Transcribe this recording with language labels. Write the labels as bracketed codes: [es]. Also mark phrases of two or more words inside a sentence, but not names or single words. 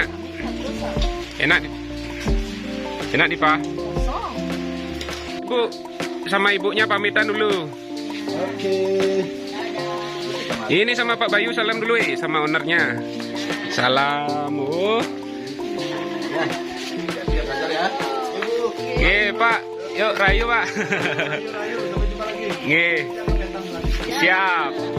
[id] Enak. Enak nih, Pak. Bu, sama ibunya pamitan dulu. Oke. Ini sama Pak Bayu salam dulu sama ownernya. Salam. Siap belajar ya. Nggih, Pak. Yuk rayu, Pak. Rayu, sampai jumpa lagi. Nggih. Siap.